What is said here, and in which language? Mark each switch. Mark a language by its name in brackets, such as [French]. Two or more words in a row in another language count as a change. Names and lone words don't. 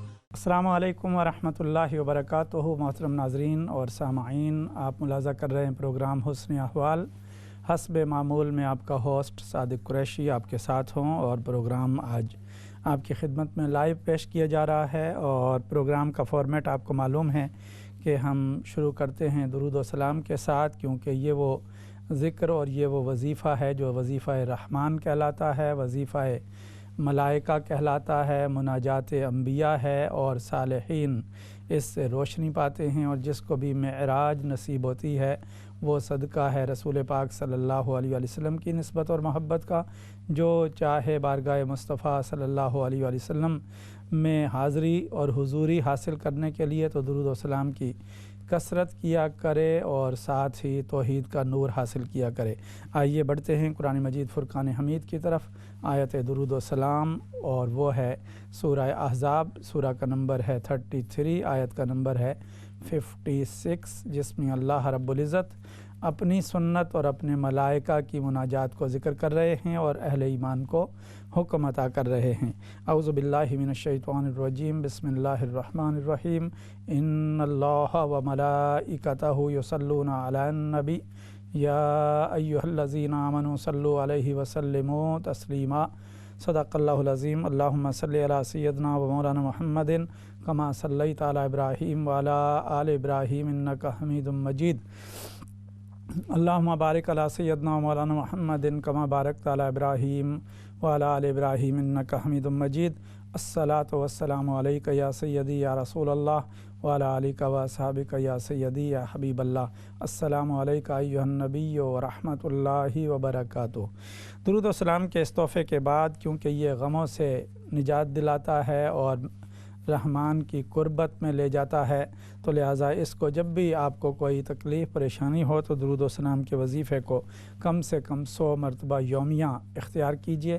[Arabic] السلام عليكم ورحمة الله وبركاته. [Urdu] محترم ناظرین اور سامعین، آپ ملاحظہ کر رہے ہیں پروگرام حسن احوال. حسب معمول میں آپ کا ہوسٹ صادق قریشی آپ کے ساتھ ہوں اور پروگرام آج آپ کی خدمت میں لائیو پیش کیا جا رہا ہے. اور پروگرام کا فارمیٹ آپ کو معلوم ہے کہ ہم شروع کرتے ہیں درود و سلام کے ساتھ، کیونکہ یہ وہ ذکر اور یہ وہ وظیفہ ہے جو وظیفہ رحمان کہلاتا ہے، وظیفہ ملائکہ کہلاتا ہے، مناجات انبیاء ہے اور صالحین اس سے روشنی پاتے ہیں. اور جس کو بھی معراج نصیب ہوتی ہے وہ صدقہ ہے رسول پاک [Arabic] صلى الله عليه وسلم [Urdu] کی نسبت اور محبت کا. جو چاہے بارگاہ مصطفیٰ [Arabic] صلى الله عليه وسلم [Urdu] میں حاضری اور حضوری حاصل کرنے کے لیے تو درود و سلام کی کثرت کیا کرے اور ساتھ ہی توحید کا نور حاصل کیا کرے और साथ ही तौहीद का नूर हासिल किया करे। آئیے بڑھتے ہیں قرآن مجید فرقان حمید کی طرف۔ آیت درود و سلام اور وہ ہے سورہ احزاب، سورہ کا نمبر ہے 33، آیت کا نمبر ہے 56، جس میں اللہ رب العزت اپنی سنت اور اپنے ملائکہ کی مناجات کو ذکر کر رہے ہیں اور اہل ایمان کو حکم عطا کر رہے ہیں और अहले ईमान को हुक्म अता कर रहे हैं। [Arabic] أعوذ بالله من الشيطان الرجيم، بسم الله الرحمن الرحيم. إن الله وملائكته يصلون على النبي يا أيها الذين آمنوا صلوا عليه وسلموا تسليما. صدق الله العظيم. اللهم صل على سيدنا ومولانا محمد كما صليت على إبراهيم وعلى آل إبراهيم إنك حميد مجيد. اللهم بارك على سيدنا ومولانا محمد كما باركت على إبراهيم وعلى آل إبراهيم إنك حميد مجيد. الصلاة والسلام عليك يا سيدي يا رسول الله وعلى آلك وأصحابك يا سيدي يا حبيب الله. السلام عليك أيها النبي ورحمة الله وبركاته. [Urdu] درود و سلام کے اس تحفے کے بعد، کیونکہ یہ غموں سے نجات دلاتا ہے اور رحمان کی قربت میں لے جاتا ہے، تو لہٰذا اس کو جب بھی آپ کو کوئی تکلیف پریشانی ہو تو درود و سلام کے وظیفے کو کم سے کم 100 مرتبہ یومیہ اختیار کیجیے.